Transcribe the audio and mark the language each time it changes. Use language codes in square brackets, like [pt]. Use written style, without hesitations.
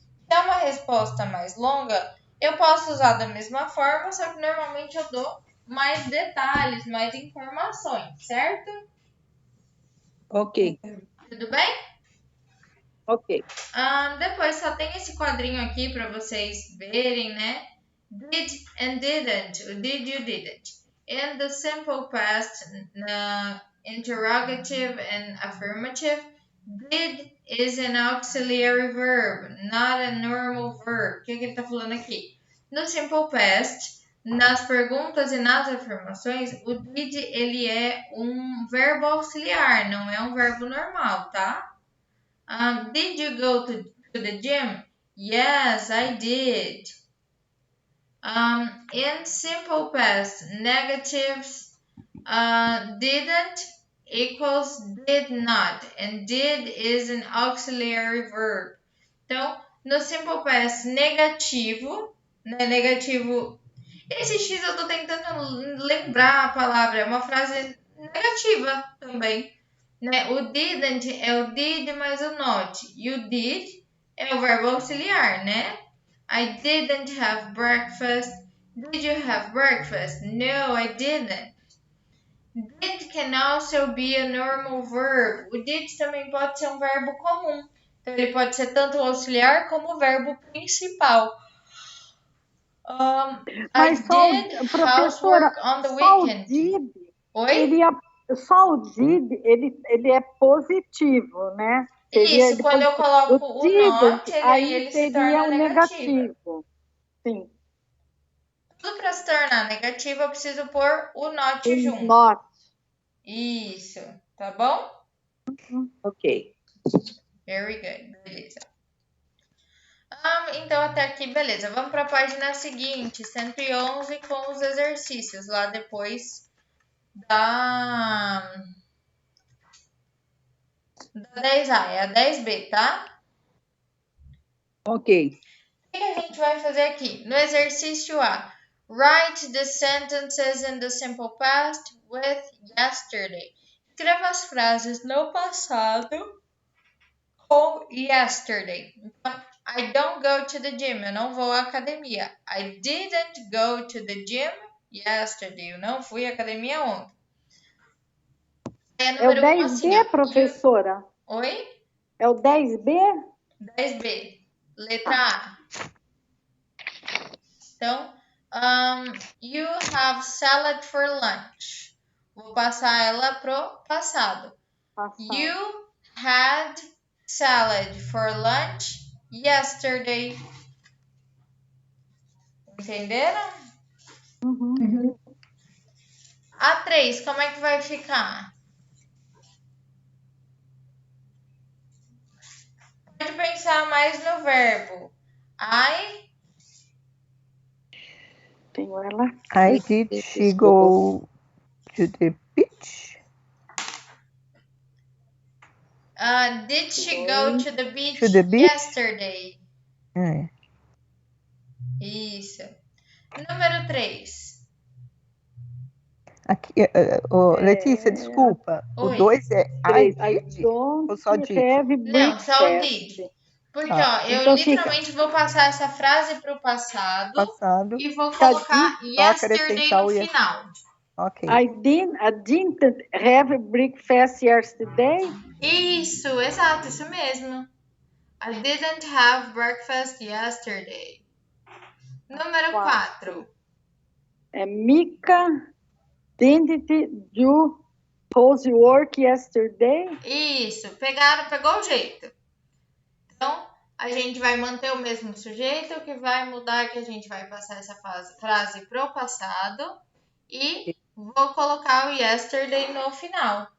[pt] Se é uma resposta mais longa, eu posso usar da mesma forma, só que normalmente eu dou mais detalhes, mais informações, certo? Ok. Tudo bem? Ok. Depois só tem esse quadrinho aqui para vocês verem, né? [en] Did and didn't. O did you didn't. In the simple past, interrogative and affirmative, did is an auxiliary verb, not a normal verb. [pt] O que ele está falando aqui? No simple past, nas perguntas e nas afirmações, o did ele é um verbo auxiliar, não é um verbo normal, tá? [en] Did you go to the gym? Yes, I did. In simple past, negatives didn't equals did not, and did is an auxiliary verb. [pt] Então, no simple past negativo, né, negativo, esse X eu tô tentando lembrar a palavra, é uma frase negativa também, né? O didn't é o did mais o not, e o did é o verbo auxiliar, né? [en] I didn't have breakfast. Did you have breakfast? No, I didn't. Did can also be a normal verb. [pt] O did também pode ser um verbo comum. Então, ele pode ser tanto o auxiliar como o verbo principal. Mas só, professora, [en] on the [pt] só o [en] weekend. did, [pt] Oi? só o did, ele é positivo, né? Seria Isso, quando eu coloco o not, ele se torna negativo. Sim. Tudo para se tornar negativo, eu preciso pôr o not junto. [en] Not. [pt] Isso, tá bom? Ok. [en] Very good, [pt] beleza. Então, até aqui, beleza. Vamos para a página seguinte, 111, com os exercícios, lá depois da 10A, é a 10B, tá? Ok. O que a gente vai fazer aqui? No exercício A, [en] write the sentences in the simple past with yesterday. [pt] Escreva as frases no passado [en] go yesterday. Então, I don't go to the gym. [pt] Eu não vou à academia. [en] I didn't go to the gym yesterday. [pt] Eu não fui à academia ontem. É o 10B, professora? Oi? É o 10B? 10B. Letra A. Então, [en] you have salad for lunch. [pt] Vou passar ela pro passado. [en] You had salad for lunch yesterday. [pt] Entenderam? Uhum. A 3, como é que vai ficar? Pode pensar mais no verbo. Tenho ela. [en] Did she go to the beach? Did she go to the beach, beach? yesterday? [pt] É. Isso. Número 3. Aqui, Letícia, desculpa. Oi. O 2 é I did ou só did? Não, só o did. Porque, eu então literalmente vou passar essa frase para o passado e vou Tá colocar yesterday no final. Ok. [en] I didn't have breakfast yesterday. [pt] Isso, exato, isso mesmo. [en] I didn't have breakfast yesterday. [pt] Número 4. [en] Mika didn't do housework yesterday. [pt] Isso, pegou o jeito. Então, a gente vai manter o mesmo sujeito, o que vai mudar é que a gente vai passar essa frase pro passado e vou colocar o yesterday no final.